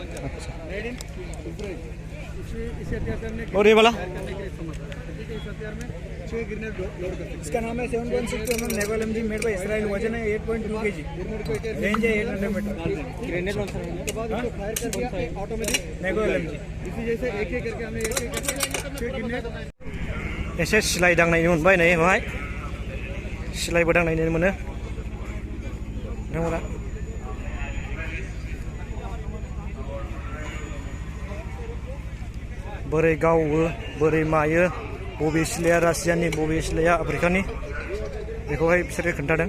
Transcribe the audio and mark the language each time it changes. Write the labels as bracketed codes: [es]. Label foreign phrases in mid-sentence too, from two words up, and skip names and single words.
[hi] और ये वाला इसका नाम है 7.62 mm [en] naval LMG made by Israel. [hi] वजन है 8.2 kg, रेंज है 800 मीटर। [en] grenade launcher [hi] है तो बाद उसको फायर कर दिया [en] automatic naval LMG. [hi] इसी जैसे एक एक करके हमने एक एक करके 6 ग्रेनेड [brx] एसे सिलाइ दांनायनि मोनबाय नै बेवहाय सिलाइबो दांनायनि मोनो नोंथांमोना। बोरै गावो बोरै मायो, बबे सिलाया रासियानि बबे सिलाया आफ्रिकानि, बेखौहाय बिसोरो खोन्थादों।